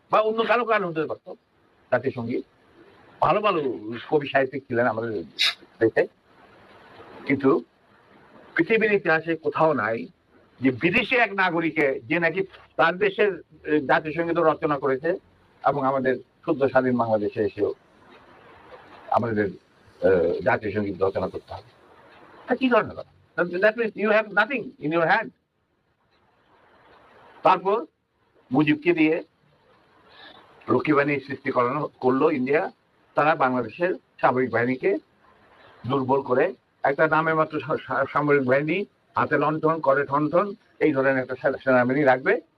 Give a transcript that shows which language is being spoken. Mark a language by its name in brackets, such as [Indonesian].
[Bangla] বা অন্য কারো গান হতে পারতো জাতীয় সঙ্গীত। ভালো ভালো কবি সাহিত্যিক ছিলেন আমাদের দেশে, কিন্তু পৃথিবীর ইতিহাসে কোথাও নাই যে বিদেশি এক নাগরিকে যে নাকি তার দেশের জাতীয় সঙ্গীত রচনা করেছে এবং আমাদের শুদ্ধ স্বাধীন বাংলাদেশে এসেও আমাদের জাতীয় সঙ্গীত রচনা করতে হবে। কি ধরনের কথা? [English] That means you have nothing in your hand. [Bangla] তারপর মুজিবকে দিয়ে রক্ষী বাহিনী সৃষ্টি করলো ইন্ডিয়া। তারা বাংলাদেশের সামরিক বাহিনীকে দুর্বল করে একটা নামে মাত্র সামরিক বাহিনী, হাতে লণ্ঠন করে ঠনঠন, এই ধরনের একটা সেনাবাহিনী রাখবে।